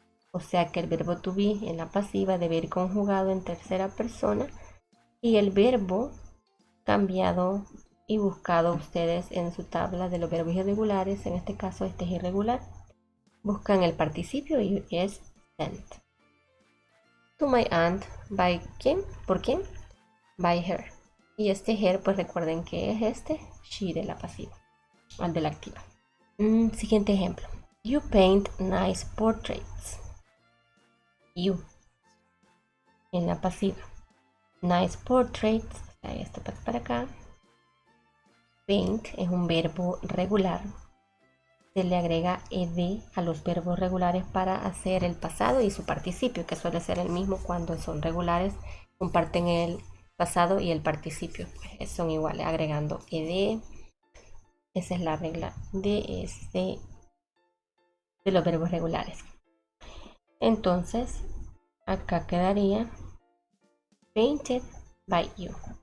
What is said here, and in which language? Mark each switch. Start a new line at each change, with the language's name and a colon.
Spanish: O sea que el verbo to be en la pasiva debe ir conjugado en tercera persona y el verbo cambiado y buscado ustedes en su tabla de los verbos irregulares, en este caso este es irregular, buscan el participio y es sent.
English: To my aunt, by quién,
Spanish: ¿por quién?
English: By her.
Spanish: Y este her, pues recuerden que es este she de la pasiva, al de la activa. Siguiente ejemplo.
English: You paint nice portraits.
Spanish: You en la pasiva. Nice portraits, o sea, esto pasa para acá. Paint es un verbo regular. Se le agrega ed a los verbos regulares para hacer el pasado y su participio, que suele ser el mismo cuando son regulares. Comparten el pasado y el participio. Pues son iguales, agregando ed. Esa es la regla de los verbos regulares. Entonces, acá quedaría
English: painted by you.